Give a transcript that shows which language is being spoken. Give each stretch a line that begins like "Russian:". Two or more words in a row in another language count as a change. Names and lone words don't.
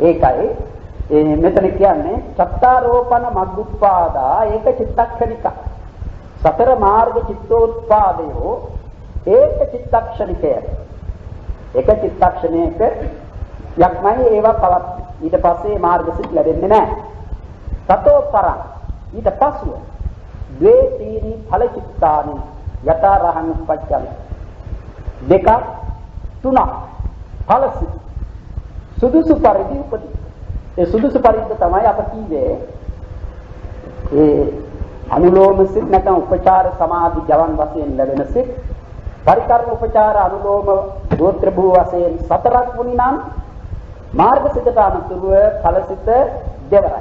Sinhala: ඒකයි මෙතන කියන්නේ
Pali: චත්තාරෝපන මග්ගුප්පාදා ඒක චිත්තක්ෂණික.
Sinhala: සතර මාර්ග චිත්තෝත්පාදයෝ ඒක චිත්තක්ෂණිකය. එක චිත්තක්ෂණයක යක්මයි ඒවා පවත්. ඊට පස්සේ මාර්ගසිත ලැබෙන්නේ නැහැ.
Pali: සතෝ පරං
Sinhala: ඊට පස්ව
Pali: ද්වේ තීනි ඵල චිත්තානි යතරහං උපච්ඡන.
Sinhala: දෙක තුනක් ඵලසිත සුදුසු පරිදි උපදී. ඒ සුදුසු පරිදි තමයි අප කීවේ ඒ අනුලෝම සිත් නැත්නම් උපචාර සමාධි ජවන් වශයෙන් ලැබෙන සිත් පරිකර්ම උපචාර අනුලෝම ගෝත්‍ර භූ වශයෙන් සතරක් වුණි නම් මාර්ගසිතට අනුතුරුව ඵලසිත දෙවරයි.